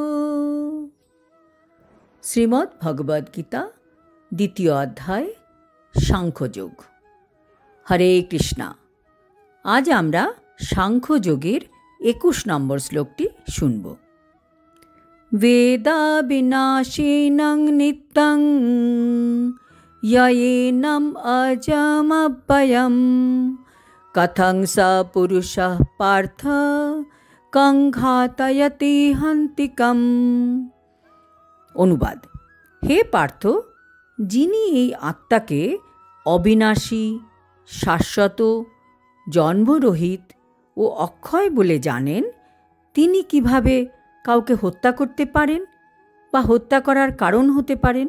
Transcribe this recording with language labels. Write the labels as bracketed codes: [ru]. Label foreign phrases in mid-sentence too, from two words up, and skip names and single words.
[bn] শ্রীমদ্ ভগবদ গীতা, দ্বিতীয় অধ্যায়, সাংখ্যযোগ। হরে কৃষ্ণা। আজ আমরা সাংখ্যযোগের 21 নম্বর শ্লোকটি শুনব। [sa] বেদা বিনাশিনং নিত্যং ययेनं अजमव्ययं कथं स पुरुषः पार्थ कं घातयति हन्तिकम्। [bn] অনুবাদ: হে পার্থ, যিনি এই আত্মাকে অবিনাশী, শাশ্বত, জন্মরহিত ও অক্ষয় বলে জানেন, তিনি কিভাবে কাউকে হত্যা করতে পারেন বা হত্যা করার কারণ হতে পারেন?